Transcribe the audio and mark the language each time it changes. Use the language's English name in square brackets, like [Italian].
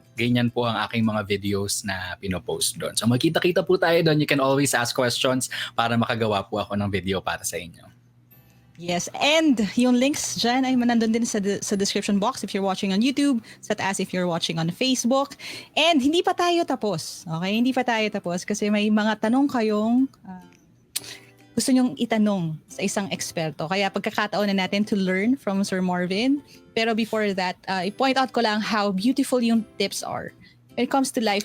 [Filipino] Ganyan po ang aking mga videos na pinopost doon. So makita po tayo doon. [English] You can always ask questions [Filipino] para makagawa po ako ng video para sa inyo. [English] Yes, and [Filipino] yung links dyan ay manandun din sa [English] description box if you're watching on YouTube, such as if you're watching on Facebook. [Filipino] And hindi pa tayo tapos, okay? Hindi pa tayo tapos kasi may mga tanong kayong gusto nyong itanong sa isang eksperto. Kaya pagkakataon na natin [English] to learn from [Filipino] Sir Marvin. [English] Pero before that, [Filipino] i-point out ko lang [English] how beautiful yung tips are when it comes to life.